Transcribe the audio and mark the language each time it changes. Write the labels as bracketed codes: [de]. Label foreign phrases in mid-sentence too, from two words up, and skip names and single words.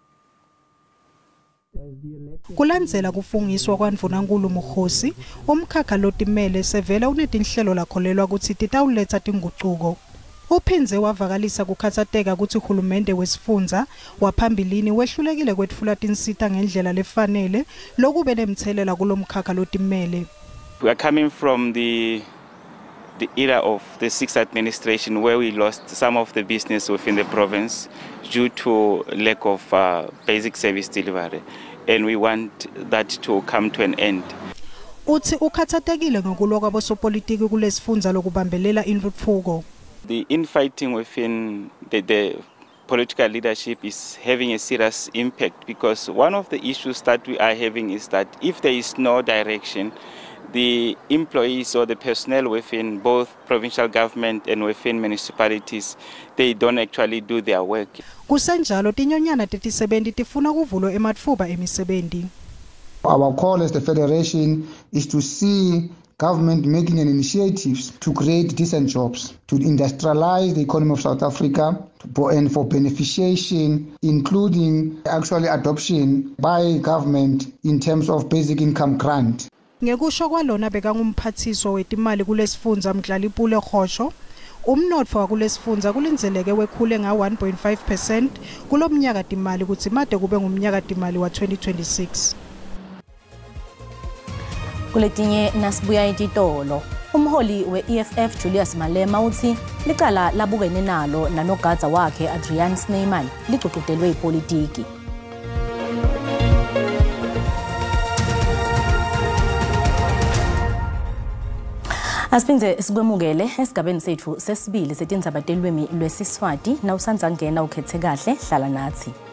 [ss] Kulandzela kufungiswa kwaMvunankulu Mkhosi, umkhakha lotimele sevela unetinhlelo lakholelwa ukuthi titawuletha tinguquko. Uphindze wavakalisa kukhatsateka ukuthi uhulumende wesifundza waphambilini wehlulekile kwetfula tinsita ngendlela lefanele lokube nemthelela kulomkhakha lotimele. [en] We are coming from the era of the sixth administration, where we lost some of the business within the province due to lack of basic service delivery, and we want that to come to an end. [ss] Uthi ukhathatekile ngokulwa kwabosopolitiki kulesifundza lokubambelela intuthuko. [en] The infighting within the political leadership is having a serious impact, because one of the issues that we are having is that if there is no direction, the employees or the personnel within both provincial government and within municipalities, they don't actually do their work. [ss] Kusenjalo tinyonyana tetisebenzi tifuna kuvulwa ematfuba emisebenzi. [en] Our call as the Federation is to see government making an initiatives to create decent jobs, to industrialize the economy of South Africa, and for beneficiation, including actually adoption by government in terms of basic income grant. [ss] Ngekusho kwalona bekangumphathiswa wetimali kulesifundza Mdlalipule Khosho, umnotfo wakulesifundza kulinzeleke wekhule nga-1.5% kulomnyaka timali kutsi made kube ngumnyaka timali wa 2026. Kuletinye nasibuya etitolo, umholi we-EFF Julius Malema uthi licala labukene nalo nanogadza wakhe Adrian Snyman licucudelwe ipolitiki. Asiphinze sikwemukele esigabeni sethu sesibili setindzaba telwimi lwesiswati nawusanza ngena ukhethe kahle hlala nathi.